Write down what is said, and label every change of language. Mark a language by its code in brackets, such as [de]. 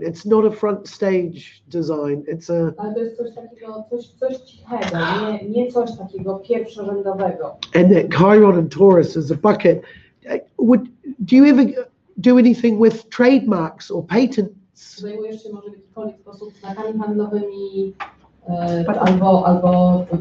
[en] It's not a front stage design. [pl] Ale to jest coś takiego, coś cichego, nie coś takiego pierwszorzędowego. [en] And that Chiron and Taurus is a bucket. Do you ever do anything with trademarks or patents? [pl] Zajmujesz się może w jakikolwiek sposób znakami handlowymi albo